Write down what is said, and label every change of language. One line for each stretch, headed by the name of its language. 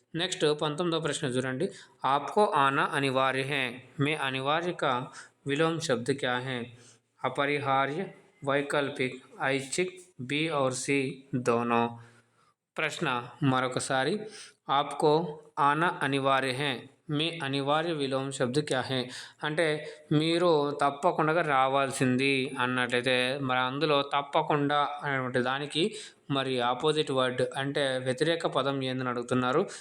Telugu: Next 19వ ప్రశ్న చూడండి.
Hindi: आपको आना अनिवार्य है में अनिवार्य का विलोम शब्द क्या है? अपरिहार्य, वैकल्पिक, ऐच्छिक, बी और सी दोनों.
Telugu: ప్రశ్న మరొకసారి.
Hindi: ఆప్కో ఆనా అనివార్య హే మీ అనివార్య విలోమ శబ్ద క్యా హే
Telugu: అంటే మీరు తప్పకుండా రావాల్సింది అన్నట్లయితే మరి అందులో తప్పకుండా అనేటువంటి దానికి మరి ఆపోజిట్ వర్డ్ అంటే వ్యతిరేక పదం ఏందని అడుగుతున్నారు.